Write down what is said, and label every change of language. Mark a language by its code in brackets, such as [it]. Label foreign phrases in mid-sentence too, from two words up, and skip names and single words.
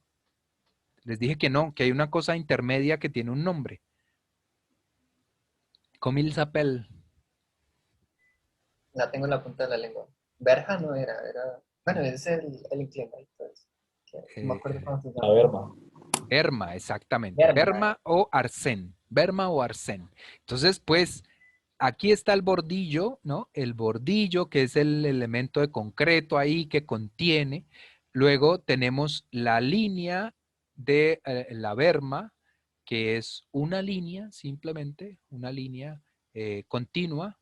[es] Les dije que no, que hay una cosa intermedia que tiene un nombre. [fr] Comme il s'appelle. [es] La tengo en la punta de la lengua. Verja no era, bueno, es el inclinado, pues, que no me acuerdo cómo se La llama. verma. Berma, exactamente. Berma. Berma o arsén. Berma o arsén. Entonces, pues, aquí está el bordillo, ¿no? El bordillo, que es el elemento de concreto ahí que contiene. Luego tenemos la línea de la berma, que es una línea, simplemente, una línea continua.